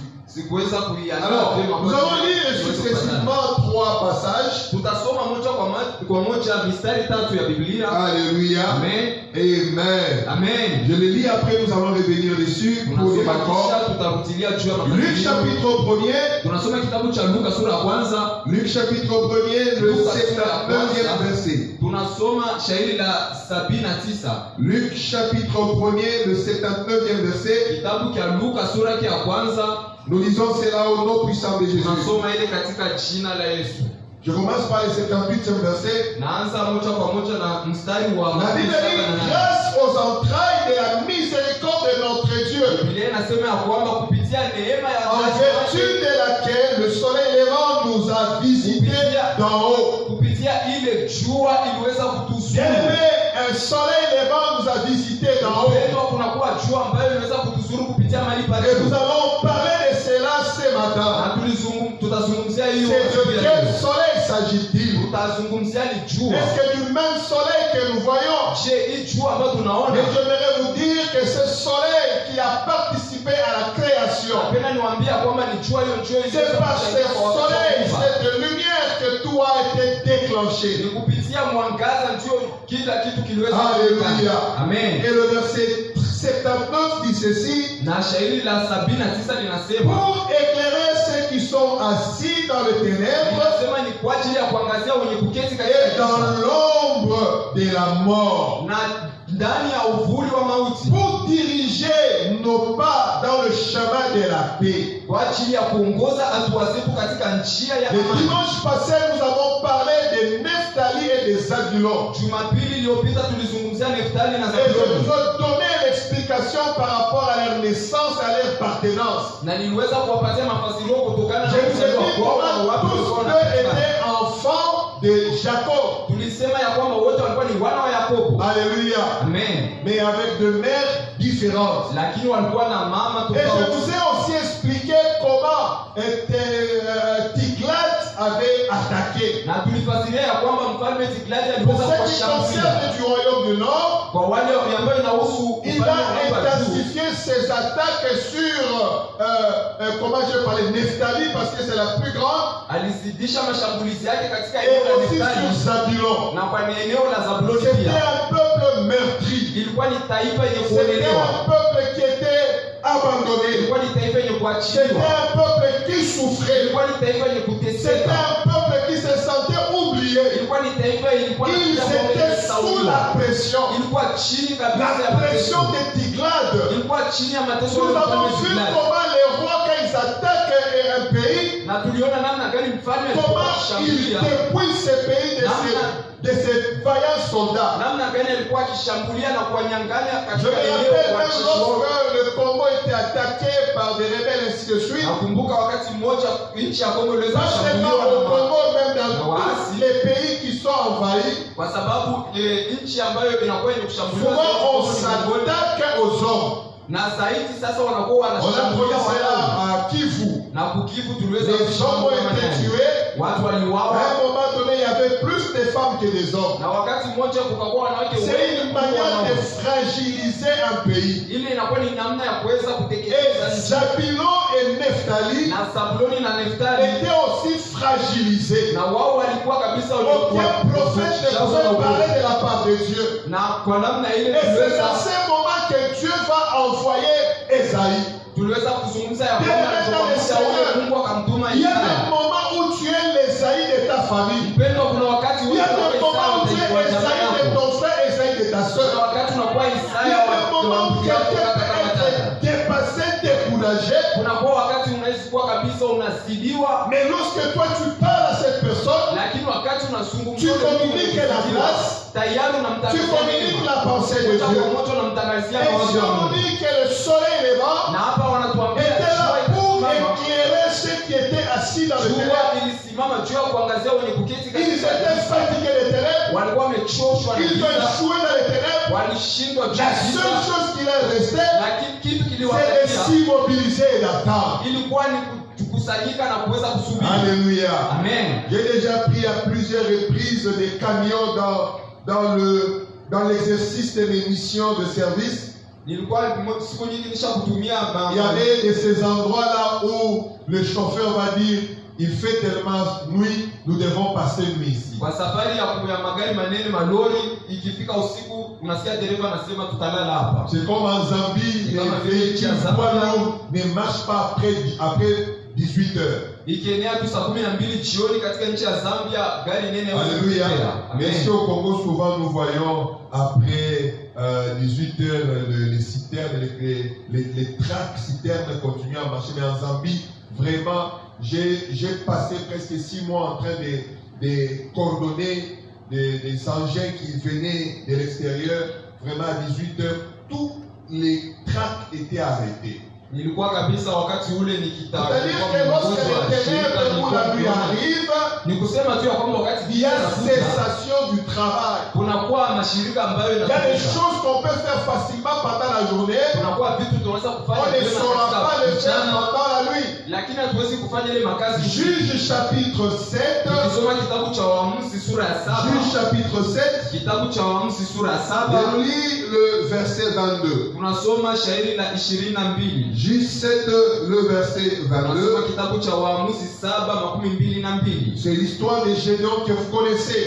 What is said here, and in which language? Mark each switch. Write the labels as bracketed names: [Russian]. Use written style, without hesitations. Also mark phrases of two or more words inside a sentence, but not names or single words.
[Swahili] Sikuweza kuiandaa [French] Alors, [Swahili] vyema [French] nous [Swahili] kwa [French] allons [Swahili] ajili [French] lire [Swahili] ya kuweza kupatana. [French] successivement 3 passages. [Swahili] Tutasoma moja kwa moja mistari tatu ya Biblia. [French] Alléluia. [Swahili] Amen. Amen. Amen. [French] Je le lis après, nous allons revenir dessus pour les [Swahili] Tunasoma [French] accords. [Swahili] kisha tutarutilia juu ya [French] Luc [Swahili] matatizo. [French] chapitre 1er. [Swahili] Tunasoma kitabu cha Luka sura ya kwanza. [French] Luc chapitre 1er, le 79e verset. [Swahili] Tunasoma shairi la 79. [French] Luc chapitre 1er, le 79e verset. [Swahili] Kitabu cha Luka sura ya kwanza. [French] Nous lisons cela au nom puissant de Jésus. [Swahili] Tunasoma ile katika jina la Yesu. [French] Je commence par le 78e verset. [Swahili] Naanza moja kwa moja na mstari wa [French] La Bible dit, grâce aux entrailles de la miséricorde de notre Dieu, [Swahili] Biblia inasema ya kwamba kupitia neema ya [French] en vertu de laquelle le soleil levant nous a visités d'en haut. [Swahili] kupitia ile jua iliweza kutuzuru. [French] Bien-aimé, un soleil levant nous a visités d'en haut. [Swahili] Mpendwa, kunakuwa jua ambayo inaweza kutuzuru kupitia mahali pa [French] Et nous [Swahili] juu. [French] allons parler de cela ce matin. [Swahili] Na tutazungumzia hiyo [French] C'est de [Swahili] asubuhi ya [French] quel [Swahili] leo. [French] soleil s'agit-il? [Swahili] Tutazungumzia ni jua. [French] Est-ce que du même soleil que nous voyons? [Swahili] Je, hii jua ambayo tunaona, [French] Mais j'aimerais vous dire que ce soleil qui a participé à la création, [Swahili] napenda niwaambia kwamba ni jua hiyo njoo [French] c'est par ce soleil, cette lumière que tout a été déclenché. [Swahili] ni kupitia mwangaza ndio kila kitu kiliweza [French] Alléluia. [Swahili] kuonekana. Amen. [French] Et le verset 79 dit ceci: [Swahili] Na shairi la 79 linasema, [French] pour éclairer ceux qui sont assis dans les ténèbres [Swahili] linasema ni kwa ajili ya kuangazia wenye kuketi katika [French] et dans [Swahili] giza [French] l'ombre de la mort, [Swahili] na ndani ya uvuli wa mauti, [French] pour diriger nos pas dans le chemin de la paix. [Swahili] kwa ajili ya kuongoza hatua zetu katika njia ya [French] Le [Swahili] amani. [French] dimanche passé, nous avons parlé de Nephtali et des Zabulon. [Swahili] Jumapili iliyopita tulizungumzia Neftali na [French] Et je [Swahili] Zabuloni [French] vous ai donné l'explication par rapport à leur naissance, à leur appartenance. [Swahili] na niliweza kuwapatia mafasirio kutokana na [French] Je vous ai [Swahili] kuzaliwa [French] dit [Swahili] kwao na [French] comment [Swahili] wapi [French] tous [Swahili] walikuwa [French] deux [Swahili] wanatoka. [French] étaient enfants de Jacob. [Swahili] Tulisema ya kwamba wote walikuwa ni wana wa Yakobo. [French] Alléluia. [Swahili] Amen. [French] Mais avec de mères différentes. [Swahili] Lakini walikuwa na mama [French] Et je [Swahili] tofauti. [French] vous ai aussi expliqué comment Tiglat avait attaqué. [Swahili] Na tulifasiria ya kwamba mfalme Tigladi [French] Pour [Swahili] aliweza [French] ce qui [Swahili] kuwashambulia. [French] concerne du royaume du Nord, [Swahili] Kwa wale ambao inahusu [French] il [Swahili] ufalme [French] a [Swahili] wa juu, [French] intensifié ses attaques sur comment je parlais, Nephtali, parce que c'est la plus grande, [Swahili] alizidisha mashambulizi yake katika [French] et [Swahili] eneo la [French] aussi [Swahili] Neftali [French] sur Zabulon. [Swahili] na kwa eneo la Zabuloni [French] C'était [Swahili] pia. [French] un peuple meurtri. [Swahili] Ilikuwa ni taifa yenye [French] C'était [Swahili] kuonelewa, [French] un peuple qui était abandonné. [Swahili] ilikuwa ni taifa yenye [French] C'était [Swahili] kuachiliwa, [French] un peuple qui souffrait. [Swahili] ilikuwa ni taifa yenye [French] C'était [Swahili] kuteseka, [French] un peuple qui se sentait oublié. [Swahili] ilikuwa ni taifa ilikuwa [French] Ils étaient sous la pression. [Swahili] ilikuwa chini kabisa ya [French] La pression [Swahili] mateso, [French] de Tiglade. [Swahili] ilikuwa chini ya mateso [French] Nous [Swahili] ya [French] avons [Swahili] mfalme [French] vu [Swahili] Tiglath. [French] comment les rois, quand ils attaquent un pays, [Swahili] Na tuliona namna gani mfalme alikuwa [French] comment ils [Swahili] akishambulia, [French] dépouillent ce pays de ses vaillants soldats. [Swahili] namna gani alikuwa akishambulia na kuwanyang'anya [French] Je [Swahili] katika [French] me [Swahili] eneo [French] rappelle [Swahili] la [French] même [Swahili] Cheshire. [French] lorsque le Congo était attaqué par des rebelles, ainsi de suite. [Swahili] Nakumbuka wakati mmoja nchi ya Kongo iliweza [French] Pas seulement [Swahili] kushambuliwa [French] au [Swahili] na [French] Congo, même dans [Swahili] waasi. [French] tous les pays qui sont envahis. [Swahili] kwa sababu nchi ambayo inakuwa yenye kushambuliwa [French] Souvent [Swahili] zaidi [French] on [Swahili] ni Mongolia. [French] s'attaque aux hommes. [Swahili] Na zaidi sasa wanakuwa [French] On a [Swahili] wanashambulia [French] pris cela [Swahili] wanaume. [French] à Kivu. [Swahili] Na kukivu tuliweza [French] Les hommes ont [Swahili] kushambulia [French] été [Swahili] wanaume. [French] tués. [Swahili] Watu [French] À [Swahili] waliuawa [French] un moment donné, il y avait plus de femmes que des hommes. [Swahili] na wakati mmoja kukakuwa wanawake [French] C'est [Swahili] wengi [French] une [Swahili] kuliko [French] manière de [Swahili] wanaume. [French] fragiliser un pays. [Swahili] Ile inakuwa ni namna ya kuweza [French] Et [Swahili] kuteketeza nchi. [French] Zabulon et Nephtali [Swahili] Na Zabuloni na Neftali [French] étaient aussi fragilisés. [Swahili] na wao walikuwa kabisa [French] Aucun prophète ne pouvait parler de la part de Dieu. [Swahili] na kwa namna ile [French] Et c'est [Swahili] tuliweza [French] dans ce moment que Dieu va envoyer Esaïe. [Swahili] kuzungumza ya [French] Bien [Swahili] kwamba [French] maintenant, [Swahili] alipoamsha [French] le [Swahili] ule [French] Seigneur, [Swahili] Mungu akamtuma [French] Il y a [Swahili] Isaya. [French] des moments où tu es l'Esaïe de ta famille. [Swahili] Mpendwa, kuna wakati [French] Il y a [Swahili] unakuwa [French] des moments où tu [Swahili] Isaya [French] es [Swahili] wa jamaa [French] Esaïe de [Swahili] yako. [French] ton frère, Esaïe de ta [Swahili] Kuna [French] soeur. [Swahili] wakati unakuwa [French] Il y [Swahili] Isaya [French] a [Swahili] wa [French] des moments où [Swahili] ndugu yako [French] quelqu'un [Swahili] kaka kama [French] peut [Swahili] dada. [French] être dépassé, découragé. [Swahili] Kunakuwa wakati unaweza kuwa kabisa unazidiwa, [French] Mais lorsque toi tu parles à cette personne, [Swahili] lakini wakati unazungumza [French] tu communiques la grâce, [Swahili] tayari [French] tu [Swahili] unamtangazia [French] communiques la pensée de [Swahili] moja [French] Dieu. [Swahili] kwa moja unamtangazia [French] Et [Swahili] mawazo [French] si [Swahili] ya [French] on [Swahili] Mungu. [French] dit que le soleil levant [Swahili] Na hapa wanatuambia [French] était là [Swahili] jua [French] pour [Swahili] ilisimama. [French] éclairer ceux qui étaient assis dans le [Swahili] Jua [French] ténèbre. [Swahili] ilisimama juu ya kuangazia wenye kuketi [French] Ils [Swahili] katika [French] étaient [Swahili] giza. [French] fatigués des ténèbres. [Swahili] Walikuwa wamechoshwa na [French] Ils ont [Swahili] giza, [French] échoué dans les ténèbres. [Swahili] walishindwa juu [French] La [Swahili] ya giza, [French] seule chose qui leur restait, [Swahili] lakini kitu [French] c'est de [Swahili] kiliwabakia [French] s'immobiliser et d'attendre. [Swahili] ilikuwa ni kukusanyika na kuweza kusubiri. [French] Alléluia. [Swahili] Amen. [French] J'ai déjà pris à plusieurs reprises des camions dans l'exercice de mes missions de service. [Swahili] Nilikuwa siku nyingi nisha kutumia [French] Il y avait de ces endroits-là où le chauffeur va dire il fait tellement nuit, nous devons passer une nuit ici. [Swahili] kwa safari ya magari manene malori, ikifika usiku unasikia dereva anasema tutalala hapa. [French] C'est comme en Zambie, les véhicules poids lourds ne marchent pas après 18 heures. [Swahili] Ikienea tu saa 12 jioni katika nchi ya Zambia, gari nene [French] Alléluia. Mais [Swahili] Amen. [French] ici au Congo, souvent nous voyons après 18 heures les citernes, les tracts citernes continuent à marcher. Mais en Zambie, vraiment, j'ai passé presque 6 mois en train de coordonner des engins qui venaient de l'extérieur. Vraiment à 18 heures, tous les tracts étaient arrêtés. [Swahili] Nilikuwa kabisa wakati ule [French] C'est-à-dire que lorsque les ténèbres ou la nuit arrive, [Swahili] ni kusema tu ya kwamba wakati [French] il y a [Swahili] inakuja, [French] cessation du travail. [Swahili] kunakuwa mashirika ambayo [French] Il y a des [Swahili] yanakuja. [French] choses qu'on peut faire facilement pendant la journée. [Swahili] Kunakuwa vitu tunaweza kufanya [French] On ne [Swahili] vyema [French] saura pas [Swahili] katika [French] le faire [Swahili] mchana, [French] pendant la nuit. [Swahili] lakini hatuwezi kufanya ile makazi. [French] Juge chapitre 7. [Swahili] Tukisoma kitabu cha Waamuzi sura ya 7, [French] Juge chapitre 7. [Swahili] kitabu cha Waamuzi sura ya 7, [French] Je lis le verset 22. [Swahili] tunasoma shairi la 22. [French] Juge 7, le verset [Swahili] Tunasoma [French] 22. [Swahili] kitabu cha Waamuzi 7:22. [French] C'est l'histoire de Gédéon que vous connaissez.